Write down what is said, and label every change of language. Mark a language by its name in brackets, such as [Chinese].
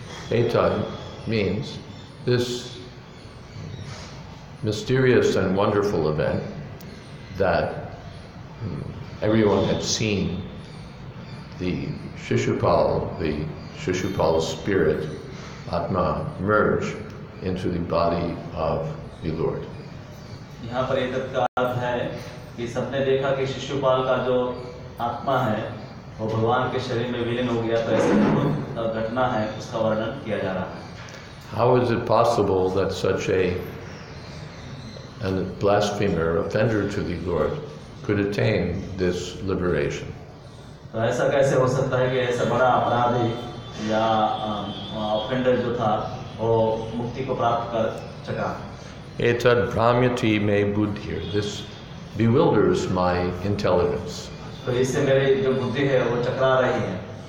[English] Etad means this mysterious and wonderful event that everyone had seen the Shishupal spirit, Atma, merge into the body of the Lord. [Hindi] यहाँ पर एतत् का अर्थ है कि सबने देखा कि शिशुपाल का जो आत्मा है वो भगवान के शरीर में विलीन हो गया, तो ऐसी अद्भुत घटना है उसका वर्णन किया जा रहा है. [English] How is it possible that such a blasphemer, offender to the Lord, could attain this liberation? [Hindi] तो ऐसा कैसे हो सकता है कि ऐसा बड़ा अपराधी या ऑफेंडर जो था वो मुक्ति को प्राप्त कर सका? [Sanskrit] Etad Brahmyati me buddhir. [English] This bewilders my intelligence. [Hindi] तो इससे मेरी जो बुद्धि है वो चकरा रही है.